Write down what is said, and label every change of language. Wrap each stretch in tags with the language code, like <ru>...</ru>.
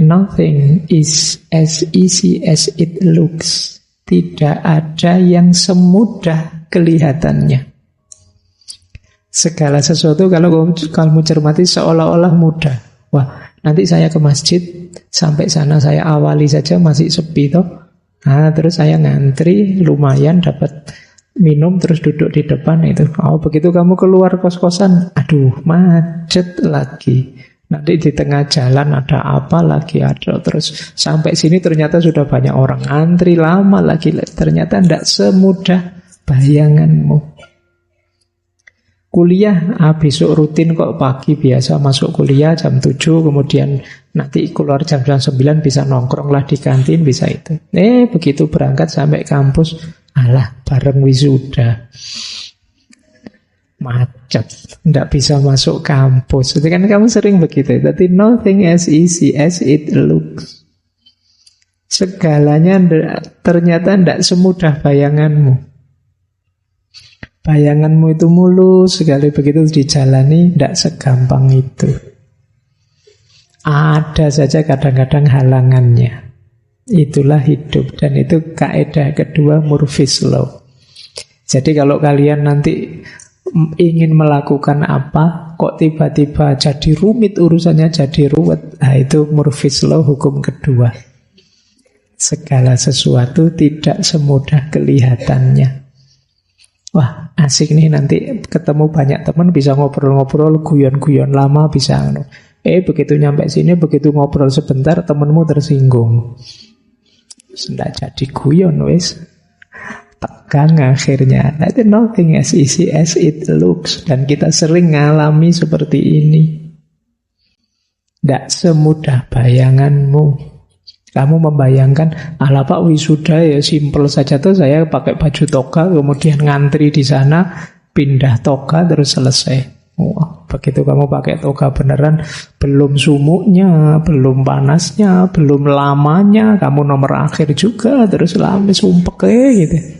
<en>Nothing is as easy as it looks.</en> <id>Tidak ada yang semudah kelihatannya. Segala sesuatu kalau kamu cermati seolah-olah mudah. Wah, nanti saya ke masjid, sampai sana saya awali saja masih sepi toh. Nah, terus saya ngantri, lumayan dapat minum, terus duduk di depan itu. Oh, begitu kamu keluar kos-kosan, aduh macet lagi. Nanti di tengah jalan ada apa lagi, ada terus sampai sini ternyata sudah banyak orang antri lama lagi. Ternyata tidak semudah bayanganmu. Kuliah, besok rutin kok pagi biasa masuk kuliah jam 7, kemudian nanti keluar jam 9 bisa nongkrong lah di kantin, bisa itu. Begitu berangkat sampai kampus, alah bareng wisuda. Macet, tidak bisa masuk kampus. Itu kan kamu sering begitu. Tapi</id> <en>nothing as easy as it looks.</en> <id>Segalanya ternyata tidak semudah bayanganmu. Bayanganmu itu mulus sekali, begitu dijalani tidak segampang itu. Ada saja kadang-kadang halangannya. Itulah hidup, dan itu kaidah kedua, Murphy's Law. Jadi kalau kalian nanti ingin melakukan apa, kok tiba-tiba jadi rumit urusannya, jadi ruwet, itu Murphy's Law, hukum kedua. Segala sesuatu tidak semudah kelihatannya. Wah, asik nih nanti ketemu banyak teman, bisa ngobrol-ngobrol, guyon-guyon lama, bisa. Begitu nyampe sini, begitu ngobrol sebentar, temenmu tersinggung. Tidak jadi guyon, wis. Tegang akhirnya. Itu</id> <en>nothing as easy as it looks.</en> <id>Dan kita sering ngalami seperti ini. Tidak semudah bayanganmu. Kamu membayangkan, ala Pak wisuda ya simpel saja tuh, saya pakai baju toga, kemudian ngantri di sana, pindah toga terus selesai. Wah, begitu kamu pakai toga beneran, belum sumuknya, belum panasnya, belum lamanya, kamu nomor akhir juga, terus lama sumpek gitu.</id>